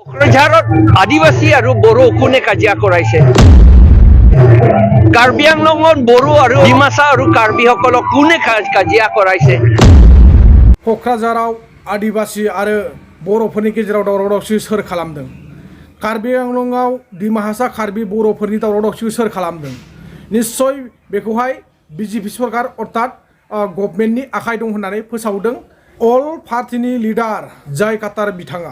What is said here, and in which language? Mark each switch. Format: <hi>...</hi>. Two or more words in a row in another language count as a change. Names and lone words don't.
<as>কোকৰাঝাৰত আদিবাসী আৰু বড়ো কোনে কাজিয়া কৰাইছে? কাৰ্বি আংলঙত বড়ো আৰু ডিমাচা আৰু কাৰ্বিসকলক কোনে কাজিয়া কৰাইছে?</as> <brx>क'क्राझाराव आदिबासी आरो बर'फोरनि गेजेराव दावराव दावसि सोर खालामदों? कार्बि आंलंआव डिमा हासा कार्बि बर'फोरनि दावराव दावसि सोर खालामदों? निश्चय बेखौहाय बिजेपि सरकार अर्थात गभर्नमेन्टनि आखाइ दं होननानै फोसावदों अल पार्टिनि लिडार जाय काटार बिथाङा।</brx>